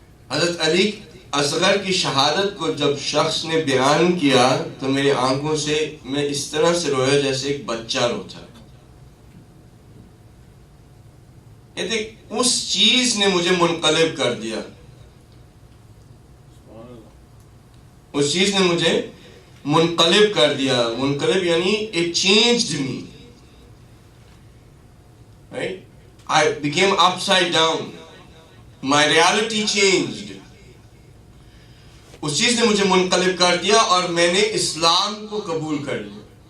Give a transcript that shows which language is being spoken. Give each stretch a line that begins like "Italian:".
Urdu: حضرت علی اصغر کی شہادت کو جب شخص نے بیان کیا تو میری آنکھوں سے میں اس طرح سے رویا جیسے ایک بچہ روتا ہے. اس چیز نے مجھے منقلب کر دیا, اس چیز نے مجھے منقلب کر دیا.
English: منقلب یعنی it changed me, right? I became upside down, my reality changed.
Urdu: اس چیز نے مجھے منقلب کر دیا اور میں نے اسلام کو قبول کر لیا.